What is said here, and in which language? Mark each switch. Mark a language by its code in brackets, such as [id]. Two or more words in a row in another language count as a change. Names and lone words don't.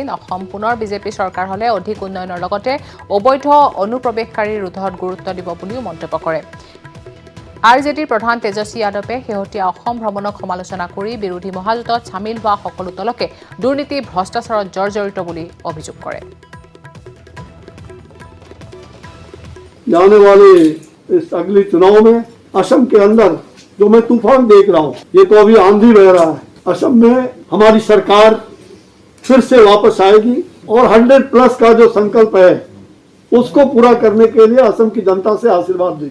[as] অসম পুনৰ বিজেপি চৰকাৰ হ'লে অধিক উন্নয়নৰ লগতে অবৈধ অনুপ্ৰৱেশকাৰী ৰোধত গুৰুত্ব দিব বুলিও মন্তব্য কৰে। আৰজেডিৰ প্ৰধান তেজস্বী যাদৱে শেহতীয়া অসম ভ্ৰমণক সমালোচনা কৰি বিৰোধী মহাজোঁটত চামিল হোৱা সকলো দলকে দুৰ্নীতি ভ্ৰষ্টাচাৰত জৰ্জৰিত বুলি অভিযোগ কৰে। [hi] जाने वाले इस अगले चुनाव में असम के अंदर जो मैं तूफान देख रहा हूँ, ये तो अभी आंधी बह रहा है। असम में हमारी सरकार फिर से वापस आएगी और 100+ का जो संकल्प है उसको पूरा करने के लिए असम की जनता से आशीर्वाद देगी।